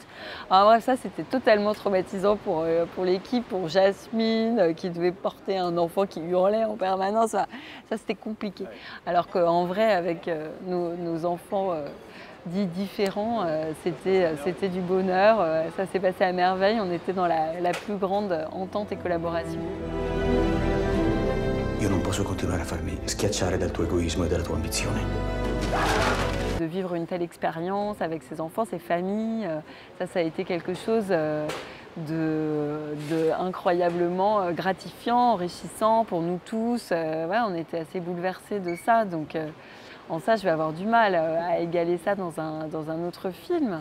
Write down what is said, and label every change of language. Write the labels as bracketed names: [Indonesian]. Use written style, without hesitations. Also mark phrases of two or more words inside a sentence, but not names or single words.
[French] Alors bref, ça c'était totalement traumatisant pour l'équipe, pour Jasmine, qui devait porter un enfant qui hurlait en permanence. Ça c'était compliqué. Alors qu'en vrai, avec nos enfants dits différents, c'était du bonheur. Ça s'est passé à merveille. On était dans la plus grande entente et collaboration. [Italian] Io non posso continuare a farmi schiacciare dal tuo egoismo e dalla tua ambizione. [French] De vivre une telle expérience avec ses enfants, ses familles, ça a été quelque chose de incroyablement gratifiant, enrichissant pour nous tous. On était assez bouleversés de ça, donc en ça je vais avoir du mal à égaler ça dans un autre film.